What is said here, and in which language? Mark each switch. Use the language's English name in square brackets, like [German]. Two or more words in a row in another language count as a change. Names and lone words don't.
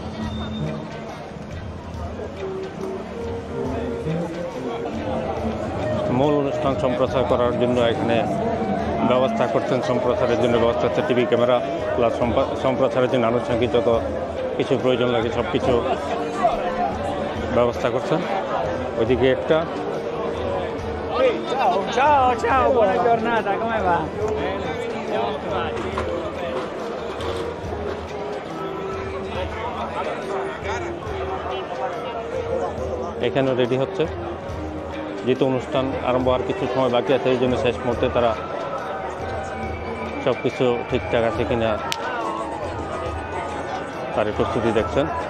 [Bangla] মূল অনুষ্ঠান সম্প্রচার করার জন্য এখানে ব্যবস্থা করছেন, সম্প্রচারের জন্য ব্যবস্থা হচ্ছে টিভি ক্যামেরা প্লাস সম্প্রচারের জন্য আনুষঙ্গিক যত কিছু প্রয়োজন লাগে সব কিছু ব্যবস্থা করছেন। ওইদিকে একটা [Italian] Ciao, ciao, buona giornata, come va? [Bangla] এখানেও রেডি হচ্ছে, যেহেতু অনুষ্ঠান আরম্ভ হওয়ার কিছু সময় বাকি আছে এই জন্য শেষ মুহূর্তে তারা সব কিছু ঠিকঠাক আছে কিনা তার প্রস্তুতি দেখছেন।